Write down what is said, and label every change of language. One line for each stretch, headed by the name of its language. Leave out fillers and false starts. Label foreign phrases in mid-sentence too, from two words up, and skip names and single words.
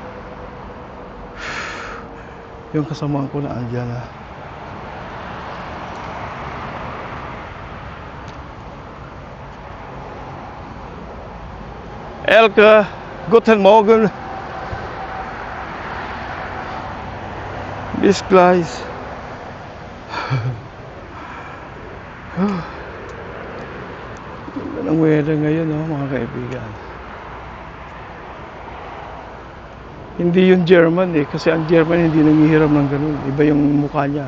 Filipino: Yung kasamaan ko na andyan na.
German: Elke, guten Morgen. Bis gleich.
Filipino: Ganda ng weather ngayon, mga kaibigan. Hindi yung German kasi ang German hindi nangihiram ng ganun. Iba yung mukha niya.